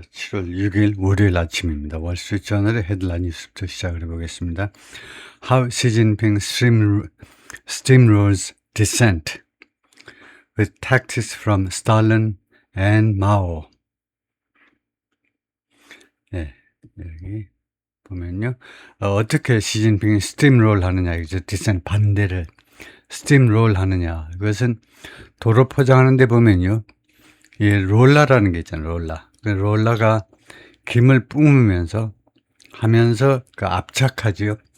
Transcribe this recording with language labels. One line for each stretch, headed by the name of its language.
Korean: 7월 6일 월요일 아침입니다. 월스트리트저널의 헤드라인 뉴스부터 시작을 해보겠습니다.
English: How Xi Jinping steamrolls dissent with tactics from Stalin and Mao.
Korean: 예, 여기 보면요. 어떻게 시진핑이 스팀롤 하느냐, 이제 디센트 반대를 스팀롤 하느냐. 이것은 도로 포장하는데 보면요. 이 롤러라는 게 있잖아요. 롤러. 그 롤러가 김을 뿜으면서 하면서 그 압착하지요.